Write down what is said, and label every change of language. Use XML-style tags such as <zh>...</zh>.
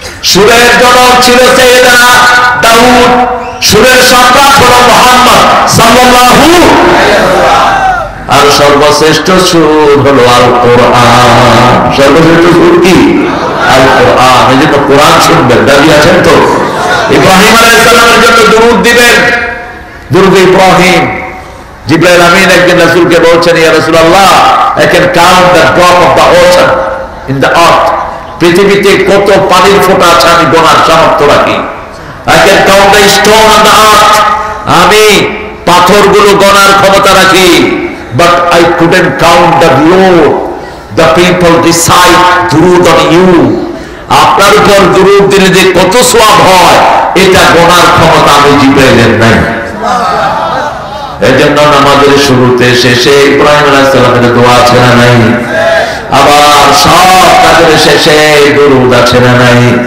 <bn>সুরের জনক ছিল সাইয়েদনা দাউদ, সুরের সম্রাট হলো মুহাম্মদ সাল্লাল্লাহু আলাইহি ওয়াসাল্লাম। আর সর্বশ্রেষ্ঠ সুর হলো আল কোরআন। সর্বশ্রেষ্ঠ সুর কি? আল কোরআন। এই জন্য কোরআন শুনবেন। দাবি আছেন তো? ইব্রাহিম আলাইহিস সালামের জন্য দুরূদ দিবেন, দুরূদ ইব্রাহিম। জিবরাইল আমিন একদিন রাসূলকে বলছেন, ইয়া রাসূলুল্লাহ,</bn> <en>I can count the drop of the ocean in the earth.</en> <bn>পৃথিবীতে কত পানির ফোঁটা আছে আমি গোনার সামর্থ্য রাখি।</bn> <en>I can count the stone on the earth.</en> <bn>আমি পাথরগুলো গণার ক্ষমতা রাখি।</bn> <en>But I couldn't count the load the people recite দুরূদ on you.</en> <bn>আপনার উপর দুরূদ দিলে যে কত সওয়াব হয়, এটা গণার ক্ষমতা আমি জিবরাইলের নাই। এজন্য নামাজের শুরুতে শেষে ইব্রাহিম আলাইহিস সালামের দোয়া আছে না নাই? আবার সব কাজের শেষে দুরূদ আছে না নাই?</bn>